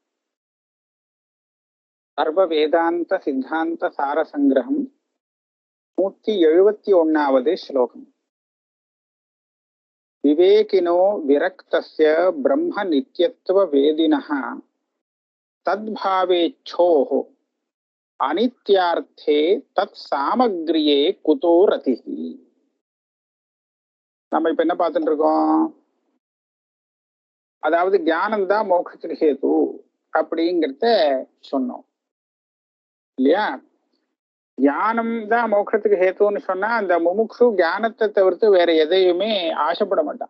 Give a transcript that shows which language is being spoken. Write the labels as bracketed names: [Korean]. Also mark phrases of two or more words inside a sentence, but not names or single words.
[Sanskrit] सर्व वेदांत सिद्धांत सार संग्रहम 171வது श्लोकम. विवेकिनो विरक्तस्य ब्रह्म नित्यत्व वेदिनः तद्भावेच्छोः अनित्यार्थे तत्सामग्रिये कुतो रतिः. [Tamil] நம்ம இப்ப என்ன பார்த்துட்டு இருக்கோம்? அதாவது ஞானம் தான் மோட்சத்துக்கு ஹேது அப்படிங்கிறத சொன்னோம் இல்லையா? ஞானம் தான் மோட்சத்துக்கு ஹேத்துன்னு சொன்னா அந்த முமுக்ஷு ஞானத்தை தவிர்த்து வேற எதையுமே ஆசைப்பட மாட்டான்.